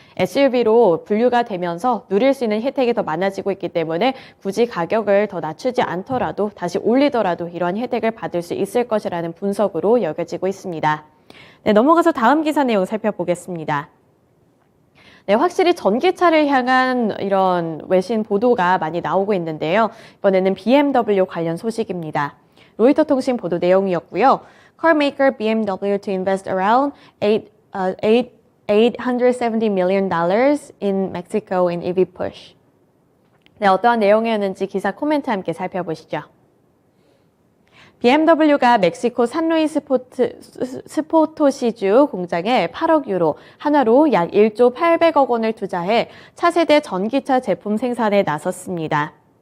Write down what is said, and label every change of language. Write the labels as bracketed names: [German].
[Korean] SUV로 분류가 되면서 누릴 수 있는 혜택이 더 많아지고 있기 때문에 굳이 가격을 더 낮추지 않더라도 다시 올리더라도 이러한 혜택을 받을 수 있을 것이라는 분석으로 여겨지고 있습니다. 네, 넘어가서 다음 기사 내용 살펴보겠습니다. 네, 확실히 전기차를 향한 이런 외신 보도가 많이 나오고 있는데요. 이번에는 BMW 관련 소식입니다. 로이터 통신 보도 내용이었고요. [English] Car maker BMW to invest around $870 million in Mexico in EV push. [Korean] 네, 어떠한 내용이었는지 기사 코멘트 함께 살펴보시죠. BMW가 멕시코 산루이스 스포토시주 공장에 8억 유로, 한화로 약 1조 800억 원을 투자해 차세대 전기차 제품 생산에 나섰습니다.